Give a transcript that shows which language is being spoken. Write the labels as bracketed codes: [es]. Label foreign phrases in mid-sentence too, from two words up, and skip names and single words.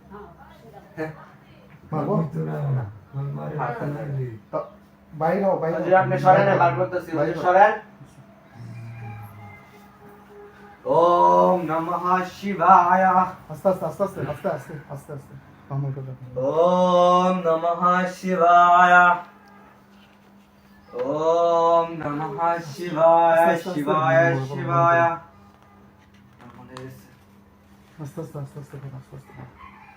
[bn] মারবো? তা- বাইরে হও, বাইরে হও। হুজুর আপনি সরেন, বার করতেছি হুজুর সরেন। [sa] ওম নমঃ শিবায়। [bn] আস্তে আস্তে আস্তে আস্তে আস্তে আস্তে আস্তে আস্তে নরমাল করে রাখো। [sa] ওম নমঃ শিবায়। ওম নমঃ শিবায়। শিবায় শিবায়। [bn] আস্তে আস্তে আস্তে আস্তে করো, আস্তে আস্তে করো।